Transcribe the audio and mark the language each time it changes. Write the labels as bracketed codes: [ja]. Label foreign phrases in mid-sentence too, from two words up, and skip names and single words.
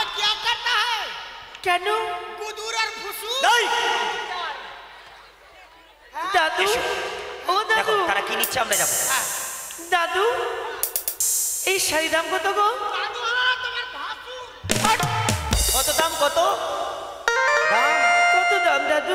[hi] करता है [bn] কেন गुदूर और फुसू এই, দাদু ও দেখো দাদু তারা কি নিচ্ছে আমরা যাবো। দাদু এই শাড়ির দাম কত গো কত দাম কত? কত দাম দাদু